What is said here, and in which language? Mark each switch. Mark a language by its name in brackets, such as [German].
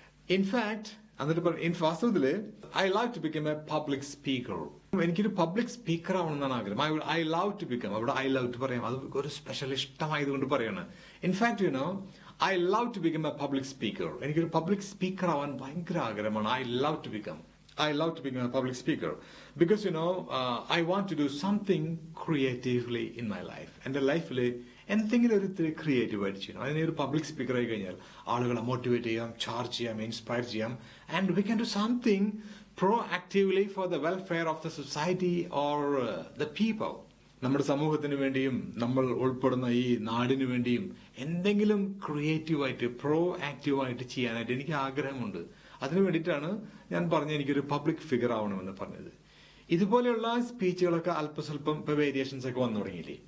[Malayalam] In fact എന്നിട്ട് വാസ്തവത്തില് [English] I love to become a public speaker. [Malayalam] എനിക്കൊരു public speaker ആവണമെന്നാണ് ആഗ്രഹം. [English] I love to become [Malayalam] അവിടെ [English] I love to [Malayalam] പറയാം. അത് ഒരു സ്പെഷ്യൽ ഇഷ്ടമായതുകൊണ്ട് പറയാണ്. In fact [English] I love to become a public speaker. [Malayalam] എനിക്കൊരു പബ്ലിക് സ്പീക്കർ ആവാൻ ഭയങ്കര ആഗ്രഹമാണ്. [English] I love to become a public speaker because I want to do something creatively in my life. [Malayalam] എന്റെ ലൈഫിൽ എന്തെങ്കിലും ഒരു ക്രിയേറ്റീവ് ആയിട്ട് ചെയ്യണം. അതിനെ ഒരു പബ്ലിക് സ്പീക്കർ ആയി കഴിഞ്ഞാൽ ആളുകളെ മോട്ടിവേറ്റ് ചെയ്യാം, ചാർജ് ചെയ്യാം, ഇൻസ്പയർ ചെയ്യാം. [English] And we can do something proactively for the welfare of the society or the people. [Malayalam] നമ്മുടെ സമൂഹത്തിന് വേണ്ടിയും നമ്മൾ ഉൾപ്പെടുന്ന ഈ നാടിനു വേണ്ടിയും എന്തെങ്കിലും ക്രിയേറ്റീവായിട്ട് ആക്റ്റീവായിട്ട് ചെയ്യാനായിട്ട് എനിക്ക് ആഗ്രഹമുണ്ട്. അതിനു വേണ്ടിയിട്ടാണ് ഞാൻ പറഞ്ഞ എനിക്കൊരു പബ്ലിക് ഫിഗർ ആവണമെന്ന് പറഞ്ഞത്. ഇതുപോലെയുള്ള സ്പീച്ചുകളൊക്കെ അല്പസ്വല്പം ഇപ്പൊ വേരിയേഷൻസ് ഒക്കെ വന്നു തുടങ്ങിയില്ലേ.